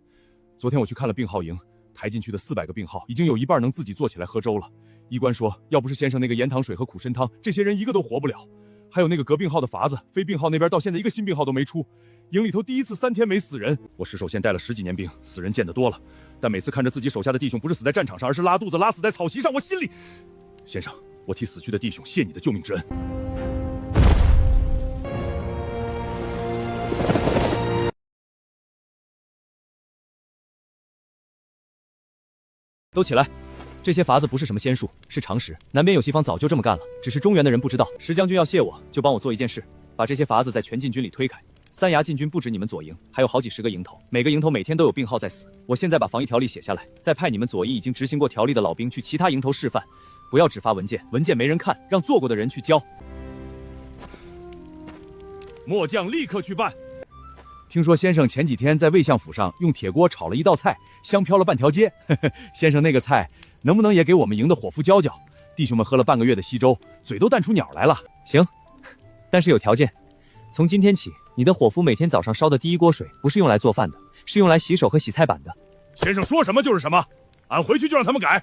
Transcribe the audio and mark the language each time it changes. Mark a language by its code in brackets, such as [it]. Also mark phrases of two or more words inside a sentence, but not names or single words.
[zh] 昨天我去看了病號營，抬進去的400個病號，已經有一半能自己做起來喝粥了。醫官說，要不是先生那個鹽糖水和苦參湯，這些人一個都活不了。還有那個革病號的法子，非病號那邊到現在一個新病號都沒出。營裡頭第一次3天沒死人。我石守憲帶了10幾年兵，死人見得多了，但每次看着自己手下的弟兄不是死在戰場上，而是拉肚子拉死在草席上，我心裡……先生，我替死去的弟兄謝你的救命之恩。都起來！這些法子不是什麼仙術，是常識。南邊有西方早就這麼幹了，只是中原的人不知道。石將軍要謝我，就幫我做一件事，把這些法子在全禁軍裡推開。三衙禁軍不止你們左營，還有好幾10個營頭，每個營頭每天都有病號在死。我現在把防疫條例寫下來，再派你們左營已經執行過條例的老兵去其他營頭示範，不要只發文件，文件沒人看，讓做過的人去教。末將立刻去辦。聽說先生前幾天在魏相府上用鐵鍋炒了一道菜，香飄了半條街。先生那個菜能不能也給我們營的伙夫教教？弟兄們喝了半個月的稀粥，嘴都淡出鳥來了。行，但是有條件。從今天起，你的伙夫每天早上燒的第一鍋水不是用來做飯的，是用來洗手和洗菜板的。先生說什麼就是什麼，俺回去就讓他們改。